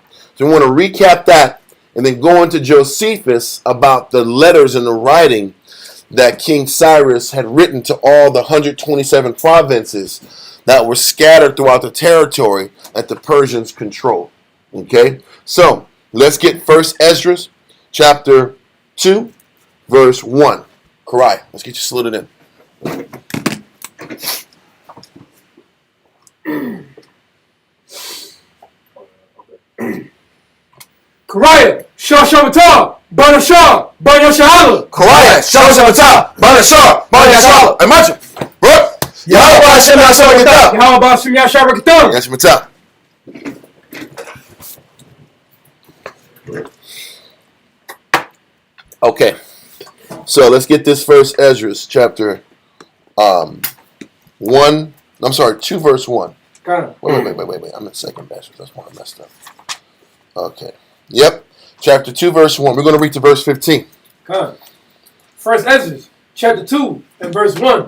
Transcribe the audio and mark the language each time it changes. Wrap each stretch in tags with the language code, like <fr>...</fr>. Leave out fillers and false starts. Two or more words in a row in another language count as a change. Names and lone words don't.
<en>So we want to recap that and then go into Josephus about the letters and the writing that King Cyrus had written to all the 127 provinces that were scattered throughout the territory that the Persians controlled. Okay? So, let's get First Ezra chapter 2, verse 1. Karai, let's get you saluted in. Kariah, Shah Shabbatah, Bana Shah, Bana Shahala. Kariah, Shah Shabbatah, Bana Shah, Bana Shahala. Imagine, bro. Yahweh B'Hashem Yasharakatah. Yahweh B'Hashem Yasharakatah. Yasharakatah. Okay, so let's get this First Ezra chapter 1. I'm sorry, 2 verse 1. Wait. I'm in second Ezra. That's why I messed up. Okay. Yep. Chapter 2, verse 1. We're going to read to verse 15. First Ezra, chapter 2, and verse 1.</en>